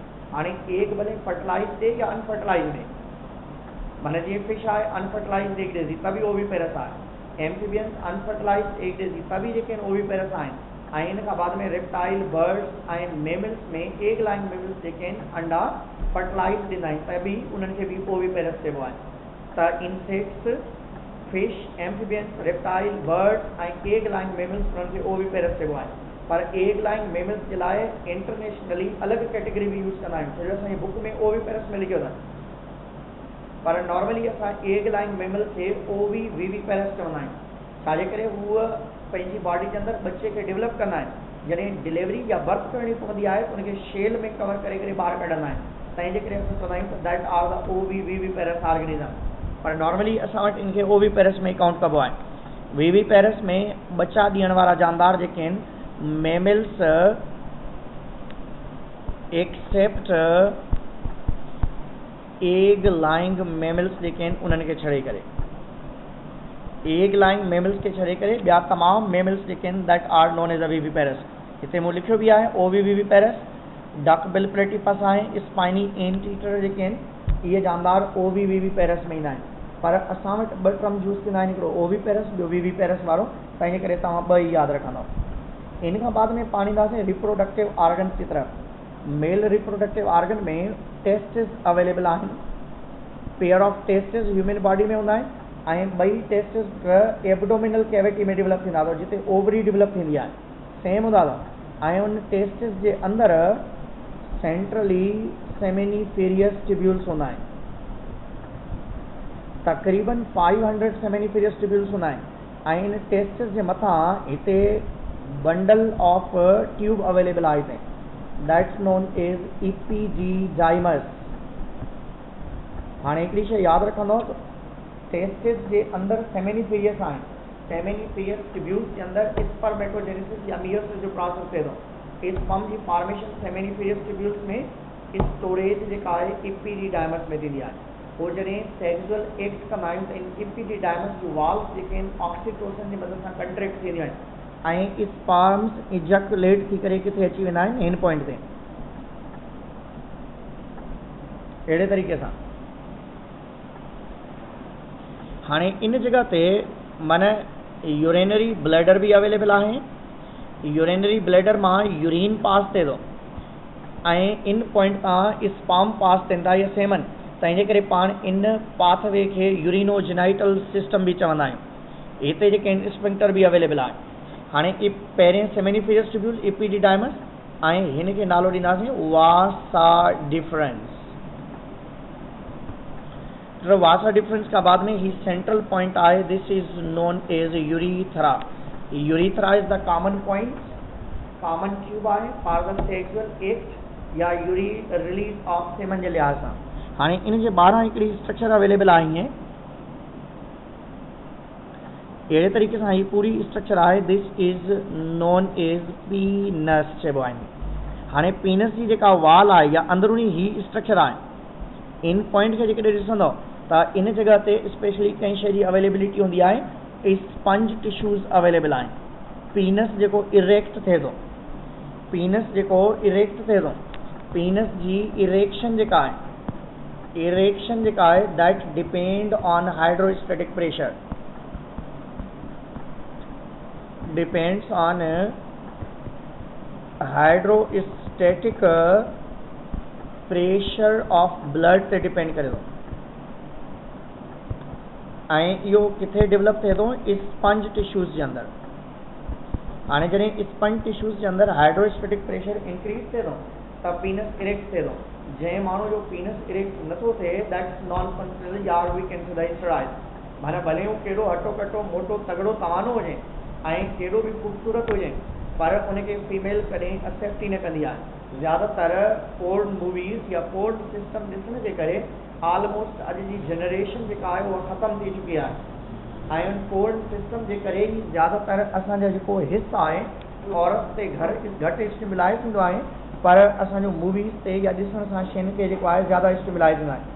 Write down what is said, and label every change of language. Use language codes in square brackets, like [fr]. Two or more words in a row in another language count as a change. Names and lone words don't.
[sd] हाणे एग भले फर्टिलाइज़ ॾे या अनफर्टिलाइज़ ॾे, माना जीअं फिश आहे [en] unfertilized egg [sd] ॾे थी, तभी ओवीपेरस आहे। [en] amphibians unfertilized egg [sd] ॾे थी, तभी जेके आहिनि ओवीपेरस आहिनि। ऐं इन खां बाद में [en] reptile birds [sd] ऐं मेमल्स में [en] egg laying mammals [sd] जेके आहिनि अंडा फर्टिलाइज़ ॾींदा आहिनि त बि उन्हनि खे बि ओविपेरस चइबो आहे। त [en] insects, fish, amphibians, reptile, birds [sd] ऐं [en] egg laying mammals [sd] उन्हनि खे ओविपेरस चइबो आहे। पर [en] egg laying mammals [sd] जे लाइ इंटरनेशनली अलॻि कैटेगरी बि यूज़ कंदा आहियूं, छो जो असांजी बुक में ओविपेरस में लिखियो अथनि, पर नॉर्मली असां [en] egg laying mammal [sd] खे ओविविविपेरस चवंदा आहियूं। छाजे करे उहा पंहिंजी बॉडी जे अंदरि बच्चे खे डेवलप कंदा आहिनि। जॾहिं डिलीवरी या बर्थ करणी पवंदी आहे त उनखे शेल में कवर करे करे ॿाहिरि कढंदा आहिनि, तंहिंजे करे असां चवंदा आहियूं त [en] that are the ovoviviparous organism. [sd] पर नॉर्मली असां वटि इनखे ओविपेरस में काउंट कबो आहे। विविपेरस में बच्चा ॾियण वारा जानदार जेके आहिनि, [en] mammals except egg laying mammals [sd] जेके आहिनि उन्हनि खे छॾे करे, [en] egg laying mammals [sd] खे छॾे करे ॿिया तमामु मेमल्स जेके आहिनि [en] that are known as a viviparous. [sd] हिते मूं लिखियो बि आहे ओविविविपेरस। [en] duck bill platypus [sd] आहे, [en] spiny anteater [sd] जेके आहिनि इहे जानदार ओविविविपेरस में ईंदा आहिनि। पर असां वटि ॿ [en] term use [sd] थींदा आहिनि, हिकिड़ो ओविपेरस, ॿियो विविपेरस वारो, तंहिंजे करे तव्हां ॿ ई यादि रखंदव। इन खां बाद में पाण ईंदासीं [en] reproductive organ [hi] की तरफ़। [en] male reproductive organ [sd] में [en] testis available [sd] आहिनि। [en] pair of testis human body [sd] में हूंदा आहिनि ऐं ॿई टेस्टिस [en] abdominal cavity [sd] में डेवलप थींदा अथव, जिते [en] ovary develop [sd] थींदी आहे, सेम हूंदा अथव। ऐं उन टेस्टिस जे अंदरि [en] centrally seminiferous tubules [sd] हूंदा आहिनि। तक़रीबन 500 [en] seminiferous tubules [sd] हूंदा आहिनि ऐं इन टेस्टिस जे मथां हिते [en] bundle of tube available [sd] आहे हिते, [en] that's known as epididymis. [sd] हाणे हिकिड़ी शइ यादि रखंदव, टेस्टिस जे अंदरि सेमिनीफेरियस आहिनि। [en] seminiferous tubules [sd] जे अंदरि स्पर्मेटोजेनेसिस या मियोसिस जो प्रोसेस थिए थो। स्पर्म जी फॉर्मेशन [en] seminiferous tubules [sd] में स्टोरेज जेका आहे इपीजीडाइमस में थींदी आहे। पोइ जॾहिं [en] sexual act [sd] कंदा आहियूं त इन इपीजीडाइमस जूं वॉल्स जेके आहिनि ऑक्सीटोसिन जी मदद सां कंट्रैक्ट थींदियूं आहिनि ऐं [en] sperms ejaculate [sd] थी करे किथे अची वेंदा आहिनि, हिन पॉइंट ते। अहिड़े तरीक़े सां हाणे इन जगह ते माना [en] urinary bladder [sd] भी अवेलेबल आहे। [en] urinary bladder [sd] मां [en] urine pass [sd] थिए थो ऐं इन पॉइंट तां [en] sperm pass [sd] थियनि था या सेमन, तंहिंजे करे पाण इन पाथवे खे [en] urinogenital system [sd] भी चवंदा आहियूं। हिते जेके आहिनि स्फिंक्टर भी अवेलेबल आहे। हाणे पहिरें [en] seminiferous tubule epididymis [sd] ऐं हिन खे नालो ॾींदासीं [en] vasa deferens. vasa deferens [hi] का बाद में ही [en] central point आए, this is known as urethra. urethra is the common point, common tube आहे for the sexual act या uri release of semen [sd] जे लिहाज़ सां। हाणे इन जे ॿाहिरां हिकिड़ी [en] structure available [sd] आहे, अहिड़े तरीक़े सां ही पूरी स्ट्रक्चर आहे। [en] this is known as penis [sd] चइबो आहे। हाणे पीनस जी जेका वाल आहे या अंदरूनी ही स्ट्रक्चर आहे, इन पॉइंट खे जेकॾहिं ॾिसंदव त इन जगह ते स्पेशली कंहिं शइ जी अवेलेबिलिटी हूंदी आहे, [en] sponge tissues available [sd] आहिनि। पीनस जेको इरेक्ट थिए थो, पीनस जेको इरेक्ट थिए थो, पीनस जी इरेक्शन जेका आहे [en] that depend on hydrostatic pressure, depends on hydrostatic pressure of blood [sd] ते डिपेंड करे थो। ऐं इहो किथे डेवलप थिए थो, [en] sponge tissues [sd] जे अंदरि। हाणे जॾहिं [en] sponge tissues [sd] जे अंदरि [en] hydrostatic pressure increase [sd] थिए थो त [en] penis erect [sd] थिए थो। जंहिं माण्हू जो [en] penis erect [sd] नथो थिए [en] that's non functional या we can say the steroid. [sd] माना भले हू केॾो हटो कटो मोटो तगड़ो तवानो हुजे ऐं केॾो बि ख़ूबसूरत हुजे, पर उनखे फीमेल कॾहिं एक्सेप्ट ई न कंदी आहे। ज़्यादातर [en] porn movies [sd] या [en] porn system [sd] ॾिसण जे करे ऑलमोस्ट अॼु जी जनरेशन जेका आहे उहा ख़तमु थी चुकी आहे ऐं उन [en] porn system [sd] जे करे ई ज़्यादातर असांजा जेको हिस्सा आहे औरत ते घटि स्टिमुलाइज़ थींदो आहे, पर असांजो मूवीज़ ते या ॾिसण सां शयुनि खे जेको आहे ज़्यादा स्टिमुलाइज़ थींदो आहे।